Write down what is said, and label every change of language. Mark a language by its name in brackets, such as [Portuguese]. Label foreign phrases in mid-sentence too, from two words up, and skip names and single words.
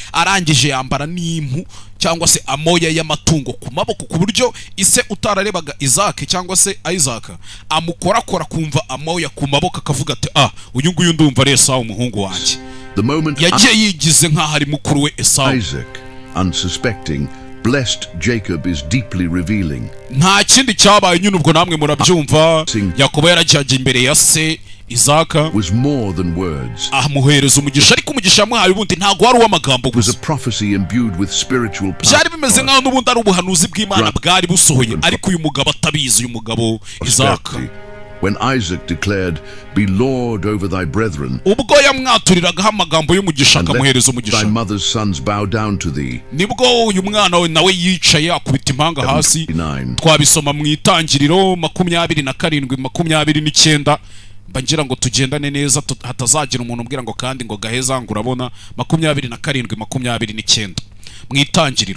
[Kinyarwanda] Arangije yambara n'impu cyangwa se amoya y'amatungo ku maboko, ku buryo ise utararebaga Isaac cyangwa se Isaac amukorakora kumva amoya ku maboko, akavuga ati uyu nguyu ndumva ari Esau umuhungu wanjye. Yagiye yigize nk'aho ari mukuru we Esau. [English] Isaac, unsuspecting, blessed Jacob is deeply revealing. [Kinyarwanda] Nta kindi cyabaye nyine, ubwo namwe murabyumva. Yakobo yaragiye imbere ya se Isaac [English] was more than words. [Kinyarwanda] Amuhereza umugisha, ariko umugisha yamuhaye ubundi ntago wari uw'amagambo gusa. Byari bimeze nk'aho n'ubundi ari ubuhanuzi bw'Imana bwari busohoye, ariko uyu mugabo atabizi. Uyu mugabo Isaac, [English] when Isaac declared, "Be Lord over thy brethren," [Kinyarwanda] ubwo yamwaturiragaho amagambo y'umugisha, akamuhereza umugisha, [English] "Thy mother's sons bow down to thee," [Kinyarwanda] nibwo uyu mwana we nawe yicaye akubita impanga hasi. Twabisoma mu Itangiriro 27:29. Bangira ngo tugendane neza, hatazagira umuntu umbwira ngo kandi ngo gaheza ngo urabona. 27:29 mu Itangiriro.